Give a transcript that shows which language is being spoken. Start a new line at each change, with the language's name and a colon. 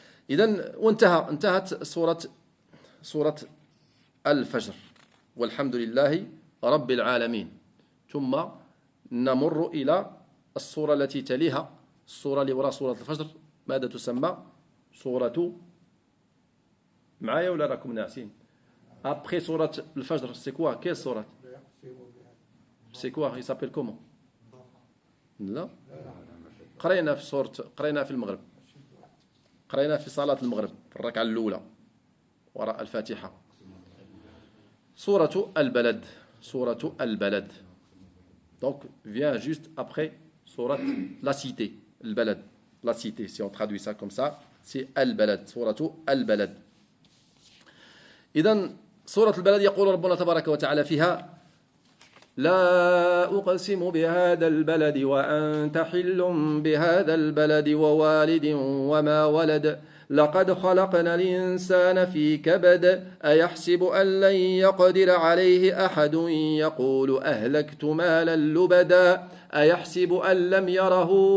Arabic: إذن انتهت سورة الفجر، والحمد لله رب العالمين. ثم نمر إلى السورة التي تليها، السورة اللي وراء سورة الفجر، ماذا تسمى؟ سورة، معايا ولا راكم ناعسين؟
French: Après
Arabic: سورة الفجر
French: c'est quoi? Quelle سورة؟ C'est quoi? Il s'appelle comment?
Arabic: لا قرينا في المغرب، قرينا في صلاة المغرب في الركعة الأولى وراء الفاتحة. سورة البلد.
French: Donc vient juste après سورة la cité, البلد. La cité, si on traduit ça comme ça, c'est البلد، سورة البلد.
Arabic: إذن سورة البلد يقول ربنا تبارك وتعالى فيها: لا أقسم بهذا البلد وأنت حل بهذا البلد ووالد وما ولد لقد خلقنا الإنسان في كبد أيحسب أن لن يقدر عليه أحد يقول أهلكت مالا لبدا أيحسب أن لم يره